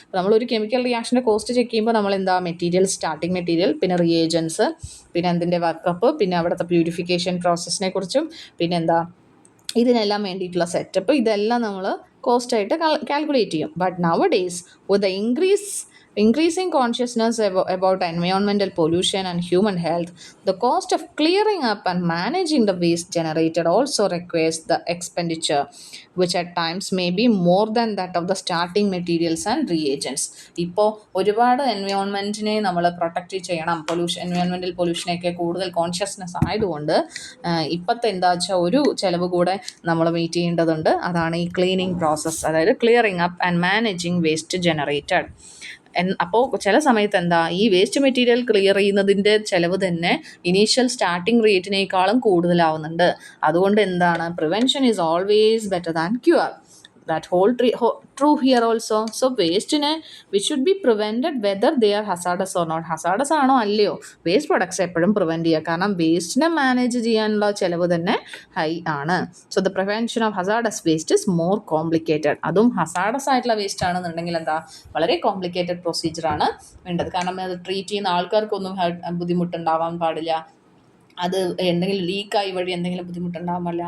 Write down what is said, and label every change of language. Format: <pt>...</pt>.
<ml>നമ്മളൊരു chemical റിയാക്ഷൻ്റെ cost check ചെയ്യുമ്പോൾ നമ്മൾ മെറ്റീരിയൽ, സ്റ്റാർട്ടിംഗ് മെറ്റീരിയൽ, പിന്നെ റിയേജൻസ്, പിന്നെ അതിൻ്റെ വർക്കപ്പ്, പിന്നെ അവിടുത്തെ പ്യൂരിഫിക്കേഷൻ പ്രോസസ്സിനെ കുറിച്ചും, പിന്നെ ഇതിനെല്ലാം വേണ്ടിയിട്ടുള്ള സെറ്റപ്പ്, ഇതെല്ലാം നമ്മൾ കോസ്റ്റായിട്ട് കാൽക്കുലേറ്റ് ചെയ്യും.</ml> <en>But now days with the increase Increasing consciousness about environmental pollution and human health, the cost of clearing up and managing the waste generated also requires the expenditure, which at times may be more than that of the starting materials and reagents.</en> <ml>ഇപ്പോൾ ഒരുപാട് എൻവയോൺമെൻറ്റിനെ നമ്മൾ protect ചെയ്യണം, environmental പൊല്യൂഷനെയൊക്കെ കൂടുതൽ consciousness ആയതുകൊണ്ട് ഇപ്പോഴത്തെ എന്താ വെച്ചാൽ ഒരു ചിലവ് കൂടെ നമ്മൾ മീറ്റ് ചെയ്യേണ്ടതുണ്ട്. അതാണ് ഈ ക്ലീനിങ് പ്രോസസ്സ്, അതായത്</ml> <en>Clearing up and managing waste generated.</en> <ml>അപ്പോൾ ചില സമയത്ത് എന്താ ഈ വേസ്റ്റ് മെറ്റീരിയൽ ക്ലിയർ ചെയ്യുന്നതിൻ്റെ ചിലവ് തന്നെ ഇനീഷ്യൽ സ്റ്റാർട്ടിങ് റേറ്റിനേക്കാളും കൂടുതലാവുന്നുണ്ട്. അതുകൊണ്ട് എന്താണ്,</ml> <en>Prevention is always better than cure. That whole true here also. So waste which should be prevented whether they are hazardous or not.</en> <ml>hazardous ആണോ അല്ലയോ, വേസ്റ്റ് പ്രൊഡക്ട്സ് എപ്പോഴും prevent ചെയ്യുക. കാരണം വേസ്റ്റിനെ മാനേജ് ചെയ്യാനുള്ള ചിലവ് തന്നെ ഹൈ ആണ്.</ml> <en>So the prevention of hazardous waste is more complicated.</en> <ml>അതും ഹസാർഡസ് ആയിട്ടുള്ള വേസ്റ്റ് ആണെന്നുണ്ടെങ്കിൽ എന്താ, വളരെ കോംപ്ലിക്കേറ്റഡ് പ്രൊസീജിയറാണ് വേണ്ടത്. കാരണം അത് ട്രീറ്റ് ചെയ്യുന്ന ആൾക്കാർക്കൊന്നും ബുദ്ധിമുട്ടുണ്ടാവാൻ പാടില്ല, അത് എന്തെങ്കിലും ലീക്കായി വഴി എന്തെങ്കിലും ബുദ്ധിമുട്ടുണ്ടാകാൻ പാടില്ല.</ml>